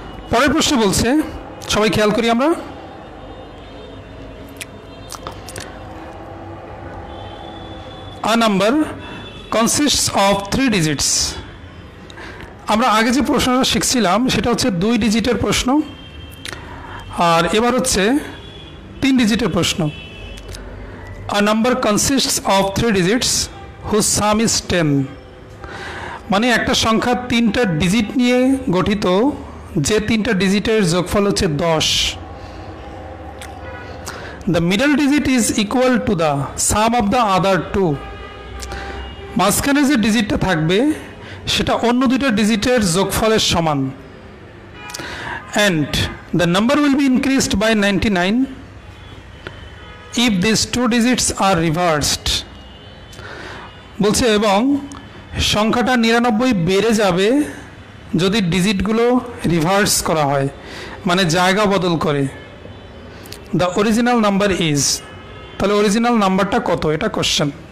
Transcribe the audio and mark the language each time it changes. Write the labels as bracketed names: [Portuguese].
[Bangla] পরের প্রশ্ন বলছে, সবাই খেয়াল করি আমরা, [English] a number consists of 3 digits। [Bangla] আমরা আগে যে প্রশ্নটা শিখছিলাম সেটা হচ্ছে 2 ডিজিটের প্রশ্ন, আর এবার হচ্ছে 3 ডিজিটের প্রশ্ন। [English] a number consists of 3 digits whose sum is 10। [Bangla] মানে একটা সংখ্যা 3টা ডিজিট নিয়ে গঠিত, যে 3টা ডিজিটের যোগফল হচ্ছে 10। [English] the middle digit is equal to the sum of the other two। [Bangla] মাঝখানে যে ডিজিটটা থাকবে সেটা অন্য দুইটা ডিজিটের যোগফলের সমান। [English] and the number will be increased by 99 if these two digits are reversed। [Bangla] বলছে এবং সংখ্যাটা 99 বেড়ে যাবে যদি ডিজিটগুলো রিভার্স করা হয়, মানে জায়গা বদল করে। [English] the original number is, [Bangla] তাহলে অরিজিনাল নাম্বারটা কত, এটা কোশ্চেন।